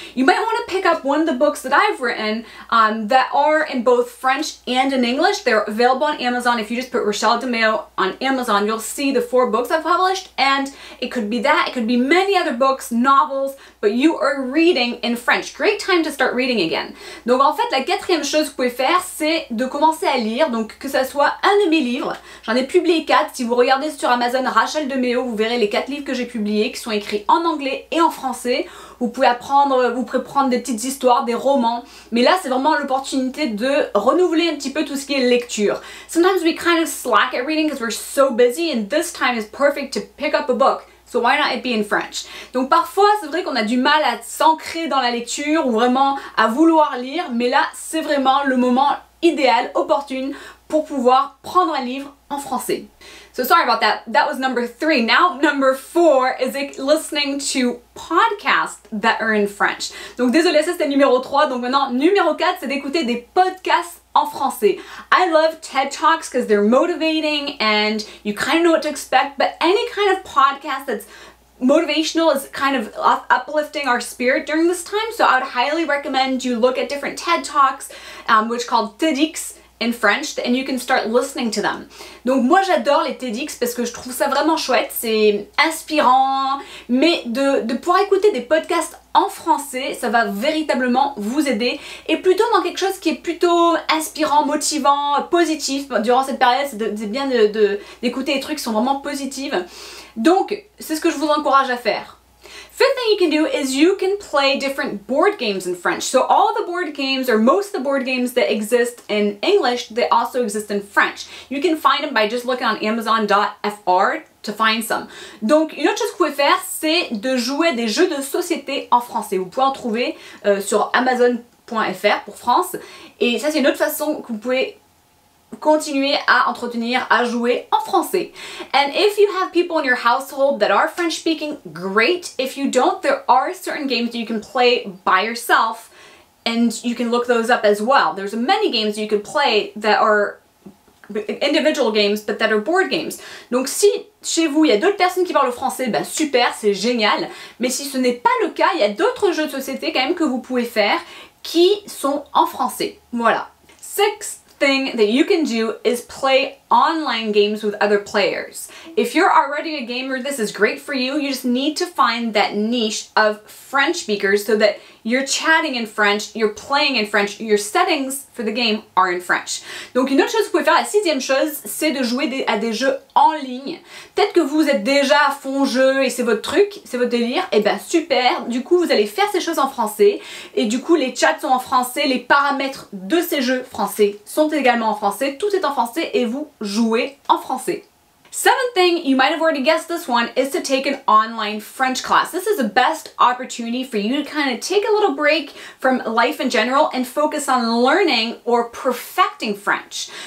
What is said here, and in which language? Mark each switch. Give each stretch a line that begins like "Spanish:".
English: You might want to pick up one of the books that I've written that are in both French and in English. They're available on Amazon. If you just put Rachele DeMeo on Amazon, you'll see the 4 books I've published, and it could be that, it could be many other books, novels, but you are reading in French. Great time to start reading again.
French: Donc en fait, la quatrième chose que vous pouvez faire, c'est de commencer à lire, donc que ça soit un de mes livres. J'en ai publié 4. Si vous regardez sur Amazon Rachele DeMeo, vous verrez les 4 livres que j'ai publiés, qui sont écrits en anglais et en français. Vous pouvez prendre des petites histoires, des romans, mais là c'est vraiment l'opportunité de renouveler un petit peu tout ce qui est lecture.
English: Sometimes we kind of slack at reading because we're so busy, and this time is perfect to pick up a book. So why not it be in French?
French: Donc parfois c'est vrai qu'on a du mal à s'ancrer dans la lecture ou vraiment à vouloir lire, mais là c'est vraiment le moment idéal, opportune pour pouvoir prendre un livre en français.
English: So sorry about that. That was number 3. Now number 4 is listening to podcasts that are in French.
French: Donc désolé, ça c'était numéro 3. Donc maintenant numéro 4, c'est d'écouter des podcasts en français.
English: I love TED Talks because they're motivating and you kind of know what to expect, but any kind of podcast that's motivational is kind of uplifting our spirit during this time. So I would highly recommend you look at different TED Talks, which are called TEDx in French, and you can start listening to them.
French: Donc moi j'adore les TEDx parce que je trouve ça vraiment chouette, c'est inspirant, mais de pouvoir écouter des podcasts en français, ça va véritablement vous aider, et plutôt dans quelque chose qui est plutôt inspirant, motivant, positif. Durant cette période, c'est bien d'écouter des trucs qui sont vraiment positifs. Donc c'est ce que je vous encourage à faire.
English: Fifth thing you can do is you can play different board games in French. So all the board games, or most of the board games that exist in English, they also exist in French. You can find them by just looking on amusantes.fr to find some.
French: Donc une autre chose que vous pouvez faire, c'est de jouer à des jeux de société en français. Vous pouvez en trouver sur amazon.fr pour France. Et ça, c'est une autre façon que vous pouvez continuer à entretenir, à jouer en français.
English: And if you have people in your household that are French speaking, great. If you don't, there are certain games that you can play by yourself and you can look those up as well. There's many games you can play that are individual games but that are board games.
French: Donc si chez vous il y a d'autres personnes qui parlent le français, ben super, c'est génial. Mais si ce n'est pas le cas, il y a d'autres jeux de société quand même que vous pouvez faire qui sont en français. Voilà.
English: Sixth thing that you can do is play online games with other players. If you're already a gamer, this is great for you. You just need to find that niche of French speakers so that you're chatting in French, you're playing in French, your settings for the game are in French.
French: Donc une autre chose que vous pouvez faire, la sixième chose, c'est de jouer à des jeux en ligne. Peut-être que vous êtes déjà à fond jeu et c'est votre truc, c'est votre délire, et ben super, du coup vous allez faire ces choses en français et du coup les chats sont en français, les paramètres de ces jeux français sont également en français, tout est en français et vous jouez en français.
English: Seventh thing, you might have already guessed this one, is to take an online French class. This is the best opportunity for you to kind of take a little break from life in general and focus on learning or perfecting French.